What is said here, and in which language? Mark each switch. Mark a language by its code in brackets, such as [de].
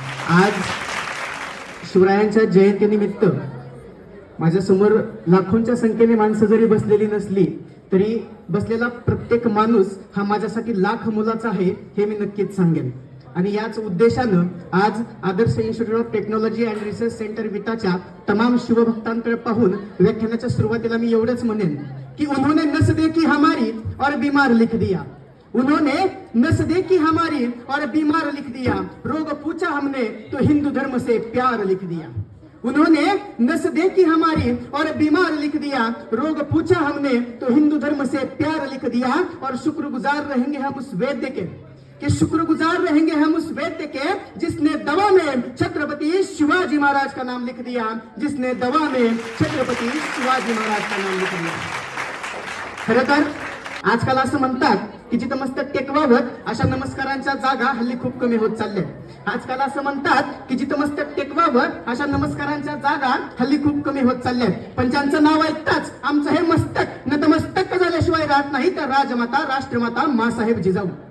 [mr] आज शिवरायांच्या जयंतीनिमित्त माझ्या समोर लाखोंच्या संख्येने माणसं जरी बसलेली नसली तरी बसलेला प्रत्येक माणूस हा माझ्यासाठी लाख मोलाचा आहे हे मी नक्कीच सांगेन. आणि याच उद्देशानं आज आदर्श institute of technology and research centre विटाच्या तमाम शिवभक्तांकडे पाहून व्याख्यानाच्या सुरुवातीला मी एवढंच म्हणेन की [hi] उन्होंने नस देखी हमारी और बीमार लिख दिया. उन्होंने नस देखी हमारी और बीमार लिख दिया. रोग पूछा हमने तो हिंदू धर्म से प्यार लिख दिया. उन्होंने नस देखी हमारी और बीमार लिख दिया. रोग पूछा हमने तो हिंदू धर्म से प्यार लिख दिया. और शुक्रगुजार रहेंगे हम उस वैद्य के कि शुक्रगुजार रहेंगे हम उस वैद्य के जिसने दवा में छत्रपति शिवाजी महाराज का नाम लिख दिया. जिसने दवा में छत्रपति शिवाजी महाराज का नाम लिख दिया. [mr] खरं तर आजकाल असं म्हणतात की जिथं मस्तक टेकवावं अशा नमस्कारांच्या जागा हल्ली खूप कमी होत चालल्या. आजकाल असं म्हणतात की जिथं मस्तक टेकवावं अशा नमस्कारांच्या जागा हल्ली खूप कमी होत चालल्या. पण ज्यांचं नाव ऐकताच आमचं हे मस्तक नतमस्तक झाल्याशिवाय राहत नाही तर राजमाता राष्ट्रमाता मासाहेब जिजाऊ.